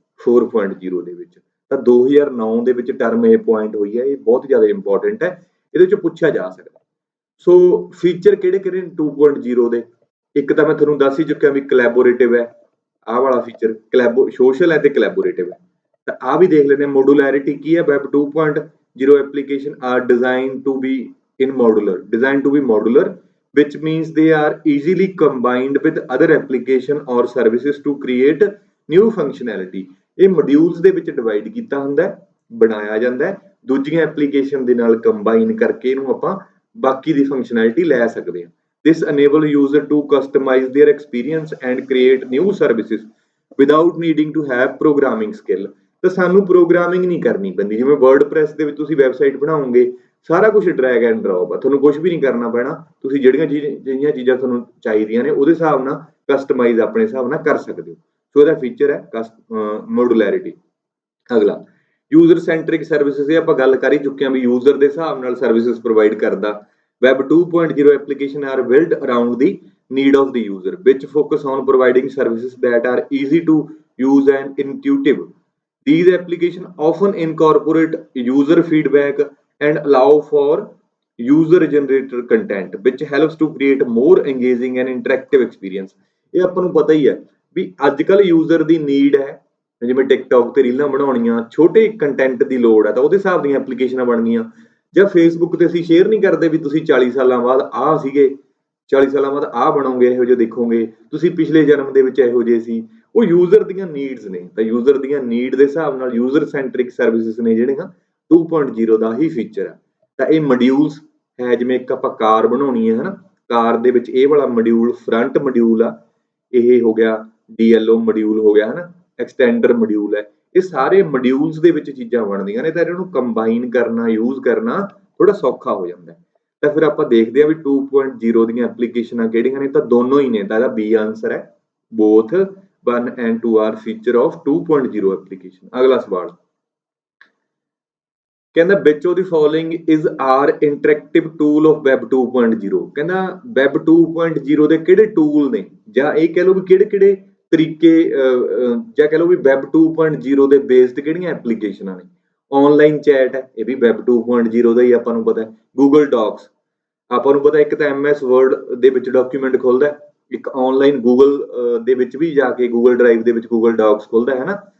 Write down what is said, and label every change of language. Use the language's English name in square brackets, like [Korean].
[Punjabi] 4.0 ਦੇ ਵਿੱਚ। ਤਾਂ 2009 ਦੇ ਵਿੱਚ ਟਰਮ ਇਹ ਪੁਆਇੰਟ ਹੋਈ ਹੈ, ਇਹ ਬਹੁਤ ਜ਼ਿਆਦਾ ਇੰਪੋਰਟੈਂਟ ਹੈ, ਇਹਦੇ 'ਚ ਪੁੱਛਿਆ ਜਾ ਸਕਦਾ। ਸੋ ਫੀਚਰ ਕਿਹੜੇ ਕਿਹੜੇ ਨੇ 2.0 ਦੇ? ਇੱਕ ਤਾਂ ਮੈਂ ਤੁਹਾਨੂੰ ਦੱਸ ਹੀ ਚੁੱਕਿਆ ਵੀ ਕੋਲੈਬੋਰੇਟਿਵ ਹੈ, ਆਹ ਵਾਲਾ ਫੀਚਰ ਸੋਸ਼ਲ ਹੈ ਤੇ ਕੋਲੈਬੋਰੇਟਿਵ ਹੈ। ਤਾਂ ਆਹ ਵੀ ਦੇਖ ਲੈਂਦੇ ਹਾਂ। ਮੋਡੂਲੈਰਿਟੀ ਕੀ ਹੈ? [English] Web 2.0 application are designed to be modular, which means they are easily combined with other application or services to create new functionality। [Punjabi] ਇਹ ਮੋਡਿਊਲਸ ਦੇ ਵਿੱਚ ਡਿਵਾਈਡ ਕੀਤਾ ਹੁੰਦਾ ਹੈ, ਬਣਾਇਆ ਜਾਂਦਾ ਹੈ, ਦੂਜੀਆਂ ਐਪਲੀਕੇਸ਼ਨ ਦੇ ਨਾਲ ਕੰਬਾਈਨ ਕਰਕੇ ਇਹਨੂੰ ਆਪਾਂ ਬਾਕੀ ਦੀ ਫੰਕਸ਼ਨੈਲਿਟੀ ਲੈ ਸਕਦੇ ਹਾਂ। [English] This enable user to customize their experience and create new services without needing to have programming skill। [Punjabi] ਤਾਂ ਸਾਨੂੰ ਪ੍ਰੋਗਰਾਮਿੰਗ ਨਹੀਂ ਕਰਨੀ ਪੈਂਦੀ। ਜਿਵੇਂ ਵਰਡਪ੍ਰੈਸ ਦੇ ਵਿੱਚ ਤੁਸੀਂ ਵੈਬਸਾਈਟ ਬਣਾਓਗੇ, ਸਾਰਾ ਕੁਝ ਡਰੈਗ ਐਂਡ ਡ੍ਰੌਪ ਆ, ਤੁਹਾਨੂੰ ਕੁਝ ਵੀ ਨਹੀਂ ਕਰਨਾ ਪੈਣਾ। ਤੁਸੀਂ ਜਿਹੜੀਆਂ ਚੀਜ਼ਾਂ ਤੁਹਾਨੂੰ ਚਾਹੀਦੀਆਂ ਨੇ ਉਹਦੇ ਹਿਸਾਬ ਨਾਲ ਕਸਟਮਾਈਜ਼ ਆਪਣੇ ਹਿਸਾਬ ਨਾਲ ਕਰ ਸਕਦੇ ਹੋ। ਸੋ ਇਹਦਾ ਫੀਚਰ ਹੈ ਮੋਡੂਲੈਰਿਟੀ। ਅਗਲਾ ਯੂਜ਼ਰ ਸੈਂਟਰਿਕ ਸਰਵਿਸਿਜ਼, ਇਹ ਆਪਾਂ ਗੱਲ ਕਰ ਹੀ ਚੁੱਕੇ ਹਾਂ ਵੀ ਯੂਜ਼ਰ ਦੇ ਹਿਸਾਬ ਨਾਲ ਸਰਵਿਸਿਜ਼ ਪ੍ਰੋਵਾਈਡ ਕਰਦਾ। [English] Web 2.0 application are build around the need of the user, which focus on providing services that are easy to use and intuitive। These applications often incorporate user feedback and allow for user generated content which helps to create more engaging and interactive experience। [Punjabi] ਇਹ ਆਪਾਂ ਨੂੰ ਪਤਾ ਹੀ ਹੈ ਵੀ ਅੱਜ ਕੱਲ user ਦੀ need ਹੈ, ਜਿਵੇਂ TikTok ਤੇ ਰੀਲਾਂ ਬਣਾਉਣੀਆਂ, ਛੋਟੇ ਕੰਟੈਂਟ ਦੀ ਲੋੜ ਹੈ, ਤਾਂ ਉਹਦੇ ਹਿਸਾਬ ਦੀਆਂ ਐਪਲੀਕੇਸ਼ਨਾਂ ਬਣ ਗਈਆਂ। ਜਾਂ ਫੇਸਬੁੱਕ ਤੇ ਅਸੀਂ ਸ਼ੇਅਰ ਨਹੀਂ ਕਰਦੇ ਵੀ ਤੁਸੀਂ 40 ਸਾਲਾਂ ਬਾਅਦ ਆਹ ਸੀਗੇ, 40 ਸਾਲਾਂ ਬਾਅਦ ਆਹ ਬਣੋਗੇ, ਇਹੋ ਜਿਹੇ ਦੇਖੋਗੇ, ਤੁਸੀਂ ਪਿਛਲੇ ਜਨਮ ਦੇ ਵਿੱਚ ਇਹੋ ਜਿਹੇ ਸੀ। ਉਹ ਯੂਜ਼ਰ ਦੀਆਂ ਨੀਡਸ ਨੇ। ਤਾਂ ਯੂਜ਼ਰ ਦੀਆਂ ਨੀਡ ਦੇ ਹਿਸਾਬ ਨਾਲ ਯੂਜ਼ਰ ਸੈਂਟਰਿਕ ਸਰਵਿਸਿਜ਼ ਨੇ ਜਿਹੜੀਆਂ 2.0 ਦਾ ਹੀ ਫੀਚਰ ਹੈ। ਤਾਂ ਇਹ ਮੋਡਿਊਲਸ ਹੈ, ਜਿਵੇਂ ਇੱਕ ਆਪਾਂ ਕਾਰ ਬਣਾਉਣੀ ਹੈ, ਹਨਾ, ਕਾਰ ਦੇ ਵਿੱਚ ਇਹ ਵਾਲਾ ਮੋਡਿਊਲ ਫਰੰਟ ਮੋਡਿਊਲ ਆ, ਇਹ ਹੋ ਗਿਆ DLO ਮੋਡਿਊਲ ਹੋ ਗਿਆ, ਹਨਾ, ਐਕਸਟੈਂਡਰ ਮੋਡਿਊਲ ਹੈ। ਇਹ ਸਾਰੇ ਮੋਡਿਊਲਸ ਦੇ ਵਿੱਚ ਚੀਜ਼ਾਂ ਬਣਦੀਆਂ ਨੇ, ਤਾਂ ਇਹਨਾਂ ਨੂੰ ਕੰਬਾਈਨ ਕਰਨਾ, ਯੂਜ਼ ਕਰਨਾ ਥੋੜਾ ਸੌਖਾ ਹੋ ਜਾਂਦਾ। ਤਾਂ ਫਿਰ ਆਪਾਂ ਦੇਖਦੇ ਹਾਂ ਵੀ 2.0 ਦੀਆਂ ਐਪਲੀਕੇਸ਼ਨਾਂ ਕਿਹੜੀਆਂ ਨੇ? ਤਾਂ ਦੋਨੋਂ ਹੀ ਨੇ। ਤਾਂ ਇਹਦਾ B ਆਂਸਰ ਹੈ, [English] Both 1 and 2 are feature of 2.0 application। [Punjabi] ਅਗਲਾ ਸਵਾਲ ਕਹਿੰਦਾ [English] which of the following is our interactive tool of web 2.0। [Punjabi] ਕਹਿੰਦਾ web 2.0 ਦੇ ਕਿਹੜੇ ਟੂਲ ਨੇ, ਜਾਂ ਇਹ ਕਹਿ ਲਓ ਵੀ ਕਿਹੜੇ ਕਿਹੜੇ ਤਰੀਕੇ, ਜਾਂ ਕਹਿ ਲਓ ਵੀ web 2.0 ਦੇ ਬੇਸਡ ਕਿਹੜੀਆਂ ਐਪਲੀਕੇਸ਼ਨਾਂ ਨੇ। ਆਨਲਾਈਨ ਚੈਟ ਹੈ, ਇਹ ਵੀ web 2.0 ਦਾ ਹੀ ਆਪਾਂ ਨੂੰ ਪਤਾ। ਗੂਗਲ ਡੌਕਸ ਆਪਾਂ ਨੂੰ ਪਤਾ, ਇੱਕ ਤਾਂ MS ਵਰਡ ਦੇ ਵਿੱਚ ਡਾਕੂਮੈਂਟ ਖੁੱਲਦਾ, ਇੱਕ ਆਨਲਾਈਨ ਗੂਗਲ ਦੇ ਵਿੱਚ ਵੀ ਜਾ ਕੇ ਗੂਗਲ ਡਰਾਈਵ ਦੇ ਵਿੱਚ ਗੂਗਲ ਡੌਕਸ ਖੁੱਲਦਾ ਹੈ ਨਾ।